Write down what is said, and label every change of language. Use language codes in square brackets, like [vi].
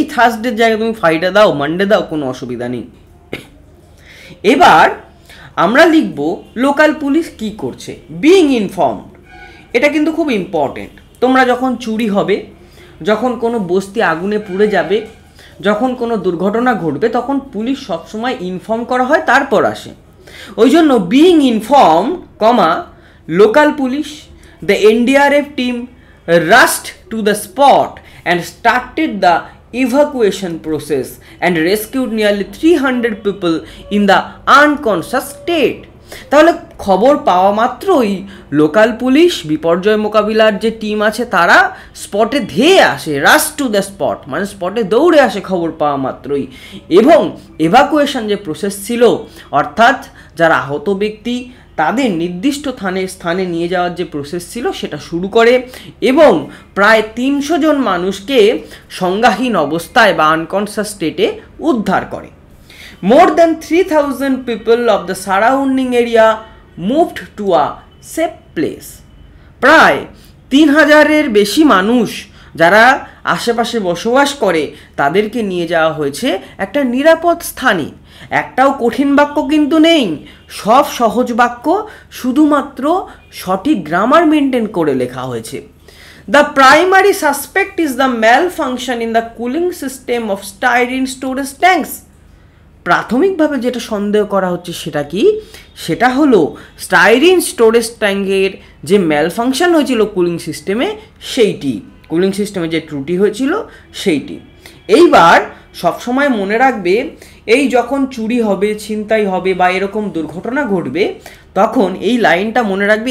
[bn] এই থার্সডের জায়গায় তুমি ফ্রাইডে দাও, মানডে দাও, কোনো অসুবিধা নেই। এবার আমরা লিখব লোকাল পুলিশ কি করছে, বিইং ইনফর্মড। এটা কিন্তু খুব ইম্পর্টেন্ট। তোমরা যখন চুরি হবে, যখন কোনো বস্তি আগুনে পুড়ে যাবে, যখন কোনো দুর্ঘটনা ঘটবে, তখন পুলিশ সবসময় ইনফর্ম করা হয়, তারপর আসে। ওই জন্য [en] Being inform comma local police, the NDRF team rushed to the spot and started the evacuation process and rescued nearly 300 people in the unconscious state. [bn] তাহলে খবর পাওয়া মাত্রই লোকাল পুলিশ, বিপর্যয় মোকাবিলার যে টিম আছে তারা স্পটে ধেয়ে আসে, রাশ টু দ্য স্পট মানে স্পটে দৌড়ে আসে খবর পাওয়া মাত্রই, এবং এভাকুয়েশন যে প্রসেস ছিল, অর্থাৎ যারা আহত ব্যক্তি তাদের নির্দিষ্ট স্থানে নিয়ে যাওয়ার যে প্রসেস ছিল সেটা শুরু করে এবং প্রায় 300 জন মানুষকে সংজ্ঞাহীন অবস্থায় বা আনকনশাস স্টেটে উদ্ধার করে। [en] More than 3,000 people of the surrounding area moved to a safe place. [bn] প্রায় 3000-এর বেশি মানুষ যারা আশেপাশে বসবাস করে তাদেরকে নিয়ে যাওয়া হয়েছে একটা নিরাপদ স্থানে। একটাও কঠিন বাক্য কিন্তু নেই, সব সহজ বাক্য, শুধুমাত্র সঠিক গ্রামার মেনটেন করে লেখা হয়েছে। [en] The primary suspect is the malfunction in the cooling system of styrene storage tanks. [bn] প্রাথমিকভাবে যেটা সন্দেহ করা হচ্ছে সেটা কি? সেটা হলো স্টাইরিন স্টোরেজ ট্যাঙ্কের যে ম্যালফাংশন হয়েছিল কুলিং সিস্টেমে, সেইটি, কুলিং সিস্টেমে যে ত্রুটি হয়েছিল সেইটি। এইবার সবসময় মনে রাখবে, এই যখন চুরি হবে, ছিনতাই হবে বা এরকম দুর্ঘটনা ঘটবে, তখন এই লাইনটা মনে রাখবে।